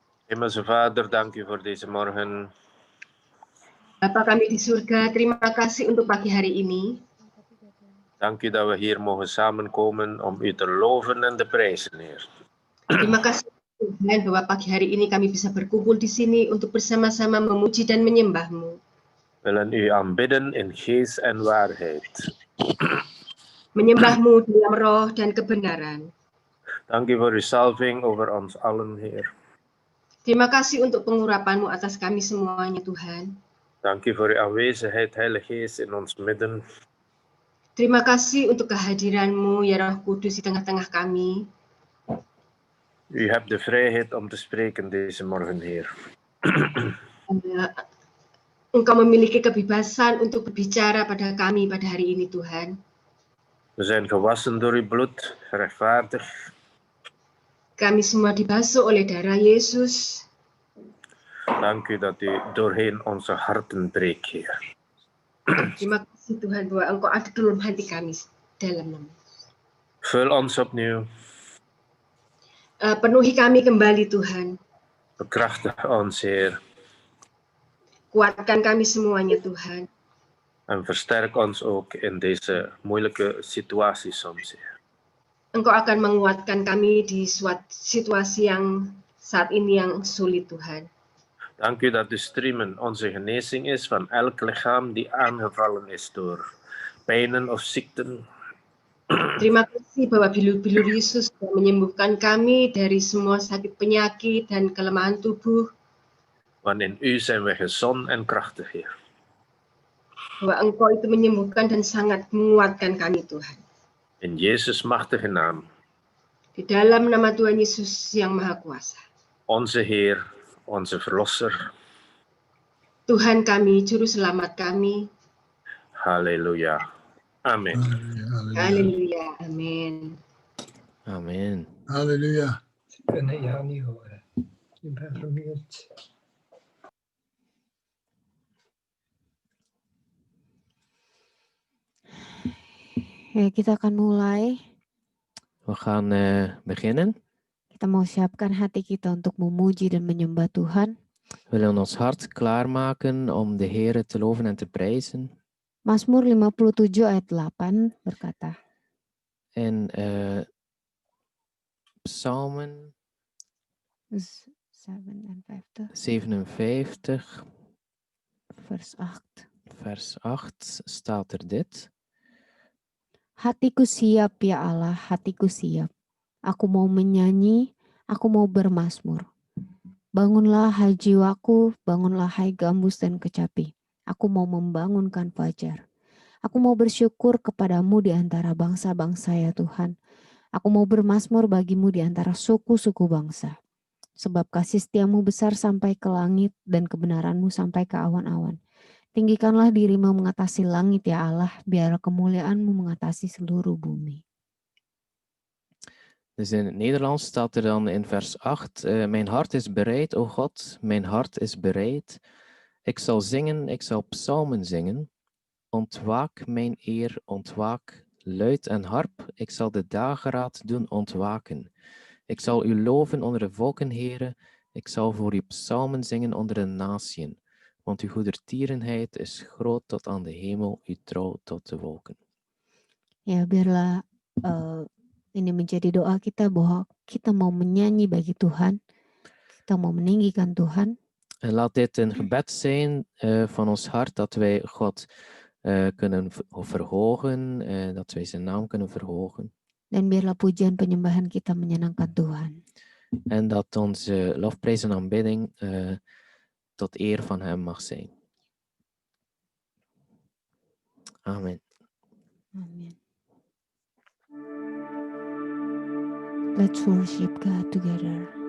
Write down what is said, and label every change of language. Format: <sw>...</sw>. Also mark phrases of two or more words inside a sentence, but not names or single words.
<nl>Hemelse Vader, dank u voor deze morgen.</nl> <id>Bapa kami di surga, terima kasih untuk pagi hari ini.</id> <nl>Dank u dat we hier mogen samenkomen om u te loven en te prijzen, Heer.</nl> <id>Terima kasih Tuhan bahwa pagi hari ini kami bisa berkumpul di sini untuk bersama-sama memuji dan menyembah-Mu.</id> <nl>We willen u aanbidden in geest en waarheid.</nl> <id>Menyembah-Mu dalam roh dan kebenaran.</id> <nl>Dank u voor uw salving over ons allen, Heer.</nl> <id>Terima kasih untuk pengurapan-Mu atas kami semuanya, Tuhan.</id> <nl>Dank u voor uw aanwezigheid, Heilige Geest, in ons midden.</nl> <id>Terima kasih untuk kehadiran-Mu, ya Roh Kudus, di tengah-tengah kami.</id> <nl>U hebt de vrijheid om te spreken deze morgen, Heer.</nl> <id>Engkau memiliki kebebasan untuk berbicara pada kami pada hari ini, Tuhan.</id> <nl>We zijn gewassen door uw bloed, rechtvaardig.</nl> <id>Kami semua dibasuh oleh darah Yesus.</id> <nl>Dank u dat u doorheen onze harten breekt, Heer.</nl> <id>Terima kasih Tuhan bahwa Engkau ada dalam hati kami dalam nama.</id> <nl>Vul ons opnieuw.</nl> <id>Penuhi kami kembali Tuhan.</id> <nl>Bekrachtig ons, Heer.</nl> <id>Kuatkan kami semuanya Tuhan.</id> <nl>En versterk ons ook in deze moeilijke situatie soms, Heer.</nl> <id>Engkau akan menguatkan kami di suatu situasi yang saat ini yang sulit Tuhan.</id> <nl>Dank u dat de streamen onze genezing is van elk lichaam die aangevallen is door pijnen of ziekten.</nl> <id>Terima kasih bahwa bilur-bilur Yesus menyembuhkan kami dari semua sakit penyakit dan kelemahan tubuh.</id> <nl>Want in u zijn we gezond en krachtig, Heer.</nl> <id>Bahwa Engkau itu menyembuhkan dan sangat menguatkan kami Tuhan.</id> <nl>In Jezus' machtige naam.</nl> <id>Di dalam nama Tuhan Yesus yang Maha Kuasa.</id> <nl>Onze Heer, onze Verlosser.</nl> <id>Tuhan kami, Juru Selamat kami.</id> <nl>Halleluja. Amen.</nl> <id>Halleluja. Amen. Amen. Halleluja.</id> <nl>Ik kan jou niet horen. Je bent vermute.</nl> <id>Ya, kita akan mulai.</id> <nl>We gaan beginnen.</nl> <id>Kita mau siapkan hati kita untuk memuji dan menyembah Tuhan.</id> <nl>We willen ons hart klaarmaken om de Heer te loven en te prijzen.</nl> <id>Mazmur 57 ayat 8 berkata.</id> <nl>En Psalmen 57 vers 8 staat er dit.</nl> <id>Hatiku siap ya Allah, hatiku siap. Aku mau menyanyi, aku mau bermazmur. Bangunlah hai jiwaku, bangunlah hai gambus dan kecapi. Aku mau membangunkan fajar. Aku mau bersyukur kepadamu di antara bangsa-bangsa ya Tuhan. Aku mau bermazmur bagimu di antara suku-suku bangsa. Sebab kasih setiamu besar sampai ke langit dan kebenaranmu sampai ke awan-awan. Tinggikanlah dirimu mengatasi langit ya Allah, biar kemuliaanmu mengatasi seluruh bumi.</id> <nl>Dus in het Nederlands staat er dan in vers 8. Mijn hart is bereid, o God, mijn hart is bereid. Ik zal zingen, ik zal psalmen zingen. Ontwaak mijn eer, ontwaak, luid en harp. Ik zal de dageraad doen ontwaken. Ik zal u loven onder de volken, Heere. Ik zal voor u psalmen zingen onder de natieën. Want uw goedertierenheid is groot tot aan de hemel, uw trouw tot de wolken.</nl> <id>Ya, biarlah ini menjadi doa kita bahwa kita mau menyanyi bagi Tuhan. Kita mau meninggikan Tuhan.</id> <nl>En laat dit een gebed zijn van ons hart, dat wij God kunnen verhogen, dat wij zijn naam kunnen verhogen.</nl> <id>Dan biarlah pujian penyembahan kita menyenangkan Tuhan.</id> <nl>En dat onze lofprijs en aanbidding tot eer van hem mag zijn. Amen. Amen.</nl> <en>Let's worship God together.</en>